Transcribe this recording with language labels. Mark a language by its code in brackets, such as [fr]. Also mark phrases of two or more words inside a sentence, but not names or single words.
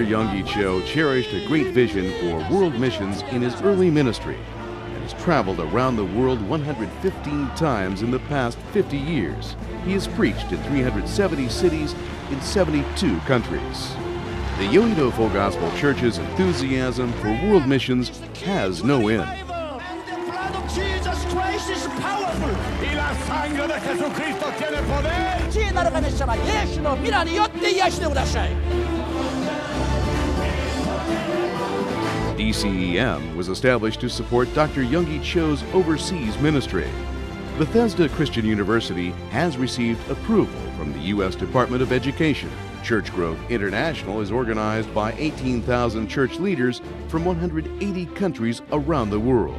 [en] Yonggi Cho cherished a great vision for world missions in his early ministry and has traveled around the world 115 times in the past 50 years. He has preached in 370 cities in 72 countries. The Yoido Full Gospel Church's enthusiasm for world missions has no end. The blood of Jesus Christ is powerful. [es] Y la sangre de Jesucristo tiene poder. [ja] 知恵なる神様イエスの皆によって癒してください。 [en] DCEM was established to support Dr. Yonggi Cho's overseas ministry. Bethesda Christian University has received approval from the U.S. Department of Education. Church Growth International is organized by 18,000 church leaders from 180 countries around the world.